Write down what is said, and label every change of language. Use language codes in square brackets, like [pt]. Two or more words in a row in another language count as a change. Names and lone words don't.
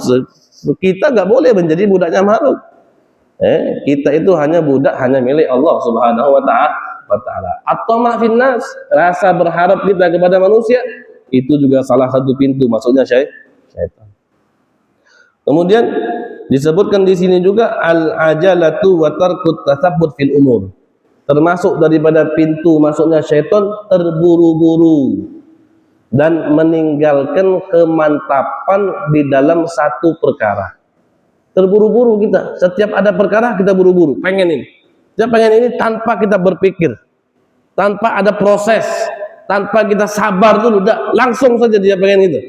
[id] Kita nggak boleh menjadi budaknya makhluk. Kita itu hanya budak, hanya milik Allah [ar] سبحانه وتعالى. الطمع في الناس, [id] rasa berharap kita kepada manusia, itu juga salah satu pintu masuknya syaitan. Kemudian disebutkan di sini juga [ar] العجلة وترك التثبت في الأمور. [id] Termasuk daripada pintu masuknya syaitan terburu-buru dan meninggalkan kemantapan di dalam satu perkara. Terburu-buru kita, setiap ada perkara kita buru-buru, pengen ini. Kita pengen ini tanpa kita berpikir, tanpa ada proses, tanpa kita sabar dulu, langsung saja dia pengen itu.